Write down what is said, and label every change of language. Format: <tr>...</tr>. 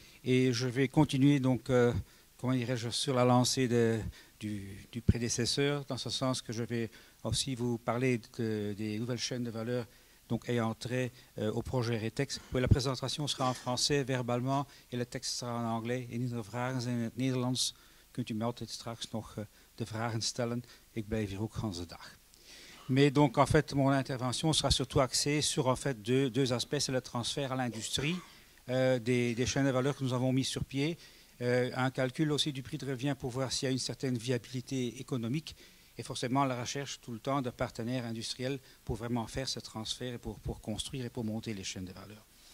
<fr>Et je vais continuer donc, comment dirais-je, sur la lancée du prédécesseur, dans ce sens que je vais aussi vous parler des nouvelles chaînes de valeur donc, ayant trait au projet Retex. La présentation sera en français verbalement et le texte sera en anglais.</fr> <nl>En de vragen zijn in het Nederlands. Kunt u me altijd straks nog de vragen stellen. Ik blijf hier ook ganse dag.</nl> <fr>Mais donc en fait mon intervention sera surtout axée sur en fait deux aspects, c'est le transfert à l'industrie. Des chaînes de valeur que nous avons mis sur pied, un calcul aussi du prix de revient pour voir s'il y a une certaine viabilité économique et forcément la recherche tout le temps de partenaires industriels pour vraiment faire ce transfert et pour construire et pour monter les chaînes de valeur.</fr>